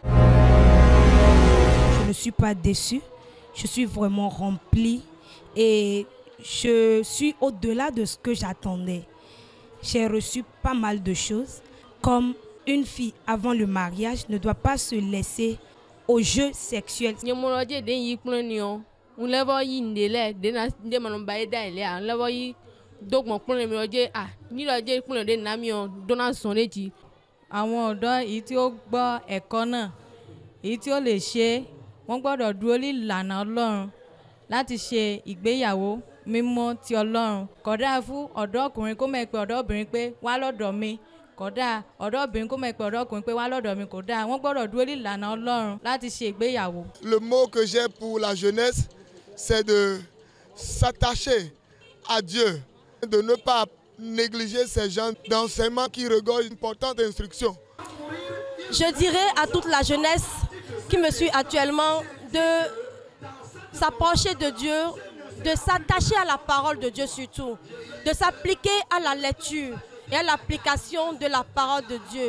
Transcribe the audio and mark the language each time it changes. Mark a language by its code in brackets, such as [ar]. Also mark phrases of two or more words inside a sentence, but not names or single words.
[fr] Je ne suis pas déçu, je suis vraiment rempli et je suis au-delà de ce que j'attendais. J'ai reçu pas mal de choses, comme une fille avant le mariage ne doit pas se laisser aux jeux sexuels. [yo] Àwọn ọ̀dọ́ èyí tí ó gbọ́ ẹ̀kọ́ náà, èyí tí ó lè ṣe, wọ́n gbọ́dọ̀ dúró ní ìlànà Ọlọ́run láti ṣe ìgbéyàwó mímọ́ ti Ọlọ́run. Kódà fún ọ̀dọ́ ọkùnrin kó mọ̀ pé ọ̀dọ́ obìnrin pé wá lọ́dọ̀ mi. Kódà ọ̀dọ́ obìnrin kó mọ̀ pé ọ̀dọ́ ọkùnrin pé wá lọ́dọ̀ mi. Kódà wọ́n gbọ́dọ̀ dúró ní ìlànà Ọlọ́run láti ṣe ìgbéyàwó. [fr] Le mot que j'ai pour la jeunesse, c'est de s'attacher à Dieu, de ne pas négliger ces gens d'enseignement qui regorgent d'importantes instructions. je dirais à toute la jeunesse qui me suit actuellement de s'approcher de Dieu, de s'attacher à la parole de Dieu surtout, de s'appliquer à la lecture et à l'application de la parole de Dieu.